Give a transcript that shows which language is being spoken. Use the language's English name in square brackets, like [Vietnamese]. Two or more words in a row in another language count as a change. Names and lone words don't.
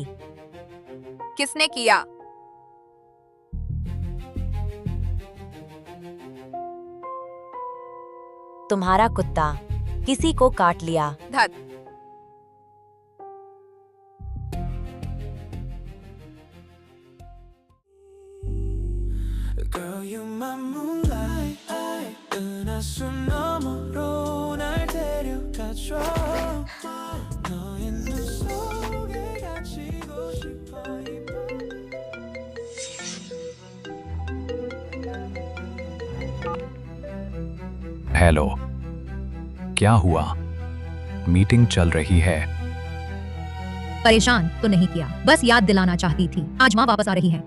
[Hindi] किसने किया? तुम्हारा कुत्ता किसी को काट लिया। धत। [English] Girl, you're my moonlight. [Korean] 은하수 너머로 날 데려가줘. 너의 눈 속에 갇히고 싶어. [Hindi] हेलो, क्या हुआ? मीटिंग चल रही है। परेशान तो नहीं किया, बस याद दिलाना चाहती थी, आज माँ वापस आ रही है।